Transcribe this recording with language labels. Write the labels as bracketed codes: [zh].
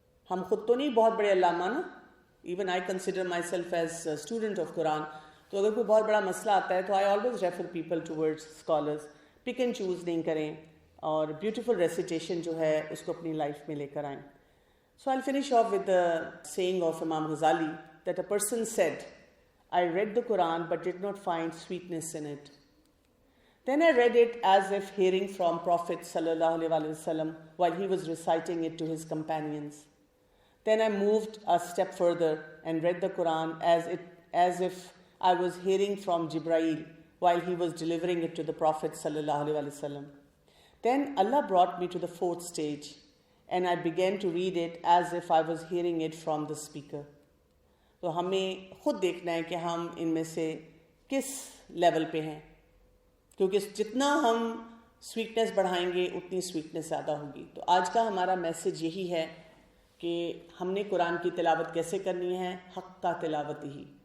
[ur] ہم خود تو نہیں بہت بڑے علامہ نا, [en] even I consider myself as student of قرآن, [ur] تو اگر کوئی بہت بڑا مسئلہ آتا ہے تو [en] I always refer people towards scholars. [ur] Pick and choose نہیں کریں, اور بیوٹیفل ریسیٹیشن جو ہے اس کو اپنی لائف میں لے کر آئیں. [en] So I finish off with the saying of امام غزالی that a person said, I read the Quran but did not find sweetness in it. Then I read it as if hearing from Prophet sallallahu alaihi wasallam while he was reciting it to his companions. Then I moved a step further and read the Quran as if I was hearing from Jibreel while he was delivering it to the Prophet sallallahu alaihi wasallam. Then Allah brought me to the fourth stage and I began to read it as if I was hearing it from the speaker. [ur] تو ہمیں خود دیکھنا ہے کہ ہم ان میں سے کس لیول پہ ہیں, کیونکہ جتنا ہم سویٹنس بڑھائیں گے اتنی سویٹنس زیادہ ہوگی. تو آج کا ہمارا میسج یہی ہے کہ ہم نے قرآن کی تلاوت کیسے کرنی ہے؟ حق کا تلاوت ہی.